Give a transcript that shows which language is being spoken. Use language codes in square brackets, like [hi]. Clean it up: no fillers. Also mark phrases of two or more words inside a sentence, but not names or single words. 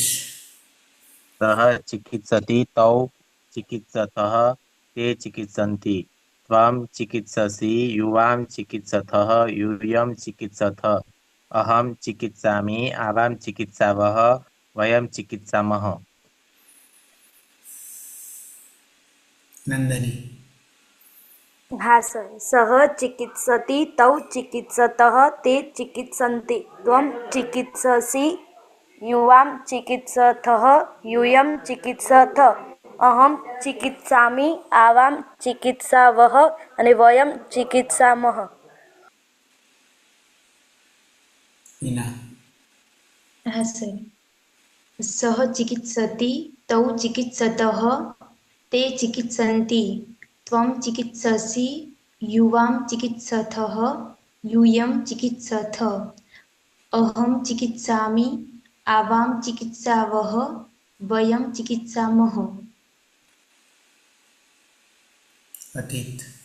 [sa] सः चिकित्सति तौ चिकित्सतः ते चिकित्सन्ति त्वं चिकित्ससि युवां चिकित्सथः यूयं चिकित्सथ अहं चिकित्सामि आवां चिकित्सावः वयं चिकित्सामः. नंदनी. [gu] હા સર. [sa] सह चिकित्सति तौ चिकित्सतः ते चिकित्सन्ति त्वम चिकित्ससि युवां चिकित्सथः यूयं चिकित्सथ अहम चिकित्सामि आवां चिकित्सावह અને वयम चिकित्सामः. मीना. [gu] હા સર. [sa] सह चिकित्सति तौ चिकित्सतः ते चिकित्सन्ति त्वं चिकित्ससि युवां चिकित्सथः यूयं चिकित्सथ अहं चिकित्सामि आवां चिकित्सावः वयं चिकित्सामः अतीत